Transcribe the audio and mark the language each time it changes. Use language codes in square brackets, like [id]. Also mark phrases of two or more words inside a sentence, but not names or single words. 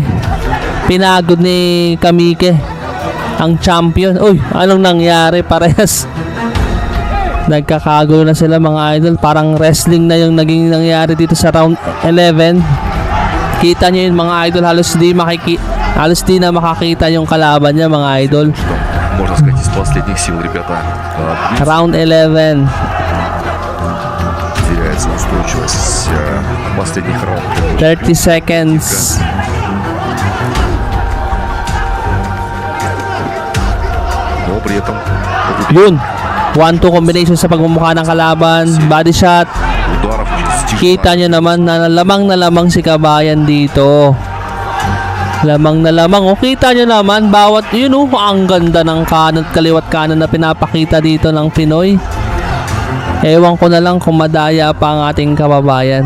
[tl] Pinagod ni Kamike, ang champion. Uy, anong nangyari? Parehas nagkakagulo na sila, mga idol. Parang wrestling na yung naging nangyari dito sa round 11. Kita nyo yun, mga idol. Halos di na makakita yung kalaban niya, mga idol. [ru] Можно сказать, из последних сил ребята [en] Round 11. [ru] теряется устойчивость в последних раундах. [en] 30 seconds. [ru] Но при этом [tl] Yun. 1-2 combination sa pagmumukha ng kalaban. [en] Body shot. [ru] ударов через [tl] Kita nyo naman na lamang si Kabayan dito. Lamang na lamang. O, kita nyo naman, bawat, yun o, ang ganda ng kanan, kaliwat kanan na pinapakita dito ng Pinoy. Ewan ko na lang kung madaya pa ang ating kababayan.